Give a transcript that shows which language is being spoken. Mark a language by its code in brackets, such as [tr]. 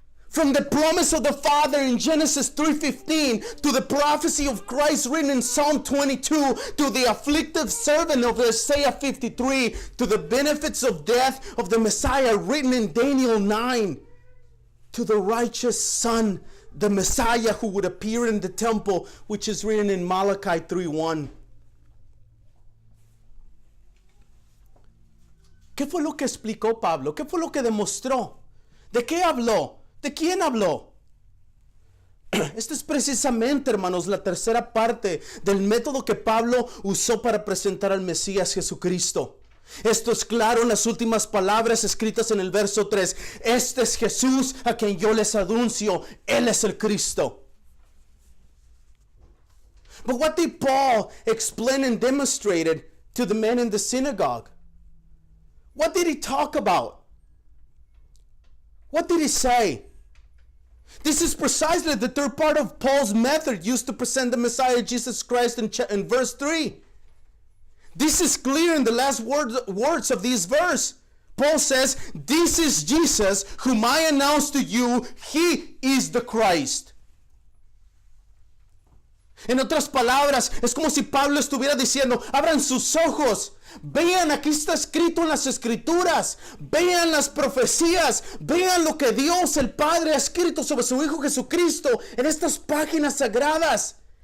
[en] From the promise of the Father in Genesis 3:15 to the prophecy of Christ written in Psalm 22 to the afflicted servant of Isaiah 53 to the benefits of death of the Messiah written in Daniel 9 to the righteous Son, the Messiah who would appear in the temple, which is written in Malachi 3:1. [es] ¿Qué fue lo que explicó Pablo? ¿Qué fue lo que demostró? ¿De qué habló? ¿De quién habló? Esta es precisamente, hermanos, la tercera parte del método que Pablo usó para presentar al Mesías Jesucristo. Esto es claro en las últimas palabras escritas en el verso 3. Este es Jesús a quien yo les anuncio. Él es el Cristo. [en] But what did Paul explain and demonstrated to the men in the synagogue? What did he talk about? What did he say? This is precisely the third part of Paul's method used to present the Messiah Jesus Christ in verse 3. This is clear in the last words of this verse. Paul says, this is Jesus whom I announce to you. He is the Christ. [es] En otras palabras, es como si Pablo estuviera diciendo, abran sus ojos, vean, aquí está escrito en las Escrituras, vean las profecías, vean lo que Dios el Padre ha escrito sobre su Hijo Jesucristo en estas páginas sagradas.